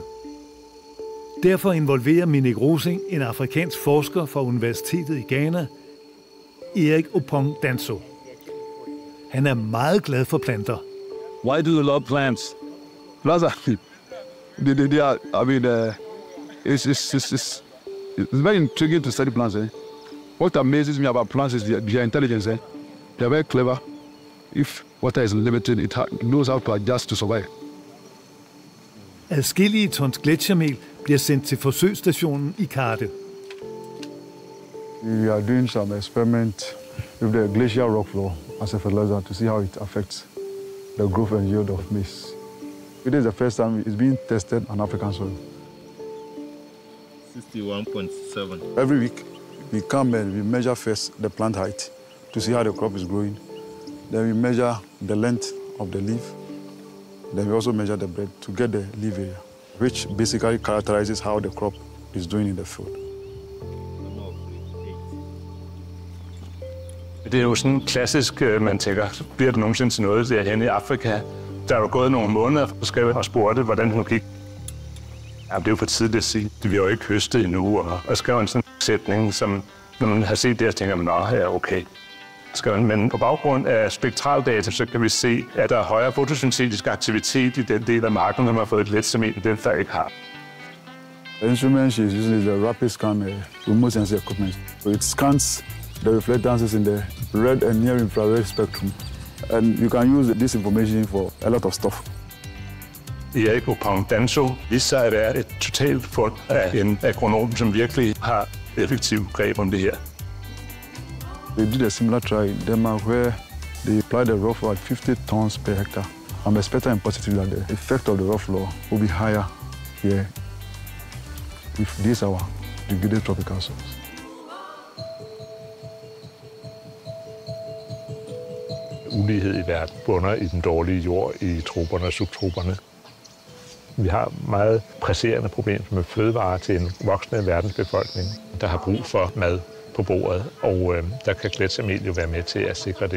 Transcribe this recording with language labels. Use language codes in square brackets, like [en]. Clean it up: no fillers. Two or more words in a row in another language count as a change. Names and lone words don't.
[da] Derfor involverer Minik Rosing en afrikansk forsker fra Universitetet i Ghana, Erik Opong Danso. Han er meget glad for planter. [en] Why do you love plants? Plants are, it's very intriguing to study plants. What amazes me about plants is their intelligence. They're very clever. If water is limited, it knows how to adjust to survive. [da] Adskillige tons gletsjermel bliver sendt til forsøgsstationen i Karte. [en] We are doing some experiment with the glacial rock floor as a fertilizer to see how it affects the growth and yield of maize. It is the first time it's being tested on African soil. 61.7. Every week, we come and we measure first the plant height to see how the crop is growing. Then we measure the length of the leaf. Then we also measure the breadth to get the leaf area, which basically characterizes how the crop is doing in the field. [da] Det er jo sådan klassisk, man tænker, bliver det nogensinde til noget derhenne i Afrika, Der er jo gået nogle måneder, så skrev jeg og spurgte, hvordan det nu gik. Ja, det er jo for tidligt at sige. Vi har jo ikke høstet endnu, og skrev en sådan sætning, som når man har set det, så tænker man, nå, ja, okay. Men på baggrund af spektraldata, så kan vi se, at der er højere fotosyntetisk aktivitet i den del af marken, som har fået et gletsjermel, end den der ikke har. [en] The instrument she's using is the rapid scan remote sensor equipment. So it scans the reflectances in the red and near infrared spectrum. And you can use this information for a lot of stuff. [da] Erik Opong Danso viste sig at være et totalt fund af en agronom, som virkelig har effektiv greb om det her. [en] We did a similar try in Denmark where they applied the rough at 50 tons per hectare. I'm expecting in positive that the effect of the rough law will be higher here with this our degraded tropical soils. [da] Ulighed i verden bunder i den dårlige jord i troperne og subtroperne. Vi har meget presserende problemer med fødevarer til en voksende verdensbefolkning, der har brug for mad på bordet, og der kan gletsjermel jo være med til at sikre det.